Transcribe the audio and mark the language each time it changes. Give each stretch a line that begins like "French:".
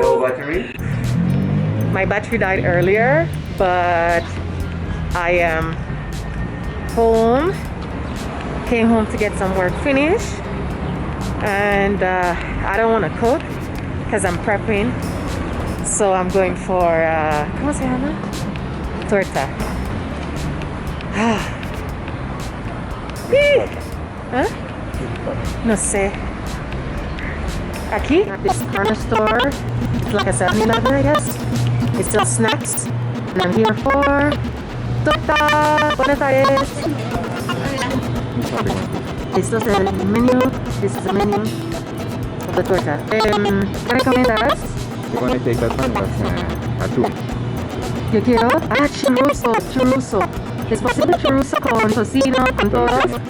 English: No battery? My battery died earlier, but I am home. Came home to get some work finished, and I don't want to cook because I'm prepping. So I'm going for
Spanish: ¿cómo se llama? Torta. ¿Ah? No sé. Aquí,
English: this corner store, it's like a 7-Eleven, I guess. It sells snacks, and I'm here for torta.
Spanish: Buenas tardes. Esto es el menú.
English: This is the menu of the torta.
Spanish: ¿Qué recomiendas?
English: You want to take that one, that's atún.
Spanish: Yo quiero. Chorizo. ¿Es posible chorizo con tocino, con todas?